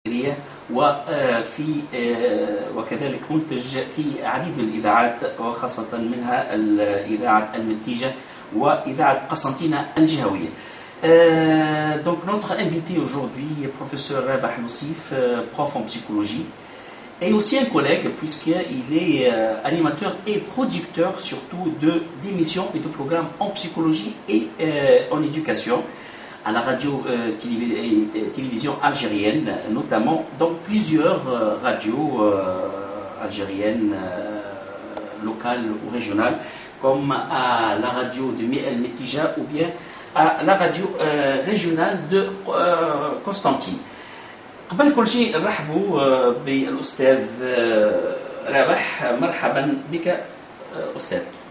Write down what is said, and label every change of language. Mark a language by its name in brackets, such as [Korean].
[Arabic] الجهوية، وفي وكذلك منتج في عديد من الإذاعات، وخاصة منها الإذاعة المنتجة وإذاعة قسنطينة الجهوية. [French] Donc notre invité aujourd'hui est professeur Rabah Youssif, prof en psychologie, et aussi un collègue puisqu'il est animateur et producteur surtout d'émissions et de programmes en psychologie et en éducation à la radio télévision algérienne, notamment dans plusieurs radios algériennes locales ou régionales, comme à la radio de El Metija ou bien à la radio régionale de Constantine. [Arabic] قبل كل شيء نرحبوا بالأستاذ رابح. مرحبا بك أستاذ.